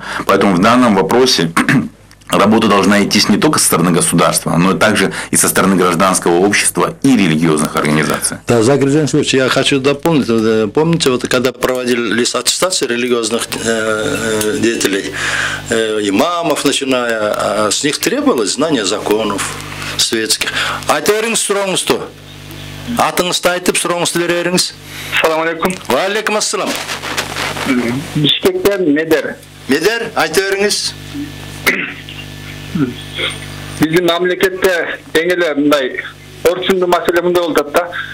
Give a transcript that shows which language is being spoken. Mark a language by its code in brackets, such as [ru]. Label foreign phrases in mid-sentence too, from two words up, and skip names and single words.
[ru] Поэтому в данном вопросе работа должна идти не только со стороны государства, но и также и со стороны гражданского общества и религиозных организаций. Да, Закир Джансович, я хочу дополнить. Помните, вот когда проводились аттестации религиозных деятелей, имамов начиная, с них требовалось знание законов светских. А теперь сұраңызды. [kk] Атыңызды айтып, сұраңызды береріңіз. [ar] سلام عليكم. و عليكم السلام. [ky] Бишкектен Медер. [kk] Медер, айтып беріңіз. [ky] Биздин мамлекетте эң эле мындай орчундуу маселе мындай болуп атат да.